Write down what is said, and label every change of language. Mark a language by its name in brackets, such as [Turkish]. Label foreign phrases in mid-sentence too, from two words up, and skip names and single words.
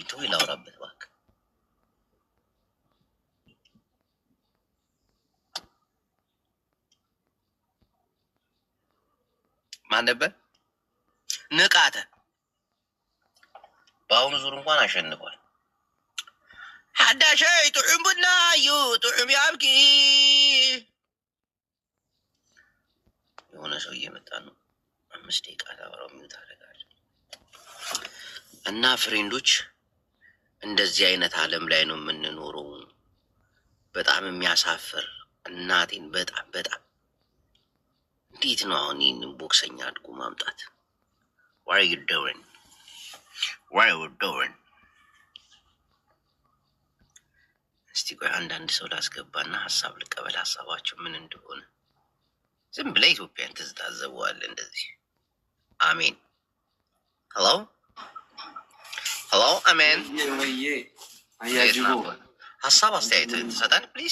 [Amharic] ተው ላውራበት እባክህ። ማን ነበር? ንቃተ በአሁኑ ዙር እንኳን አሸንፏል። [Tigrinya] ሐዳሸ ጥዑም ቡና እዩ ጥዑም ያብኪ [Amharic] የሆነ ሰው እየመጣ ነው። 5 ደቂቃ ታወራው ሚዩት አደርጋለሁ። እና ፍሬንዶች እንደዚህ አይነት ዓለም ላይ ነው የምንኖረው። በጣም የሚያሳፍር እናቴን በጣም እንዴት ነው አሁን ይህንን ቦክሰኛ አድጎ ማምጣት? [English] What are you doing? [Amharic] እስቲ ቆይ አንዳንድ ሰው ላስገባና ሀሳብ ልቀበል። ሀሳባቸው ምን እንደሆነ ዝም ብለህ ኢትዮጵያን ትታዘበዋለህ እንደዚህ። አሜን። ሄሎ አሜን። ሀሳብ አስተያየት ትሰጠን ፕሊዝ።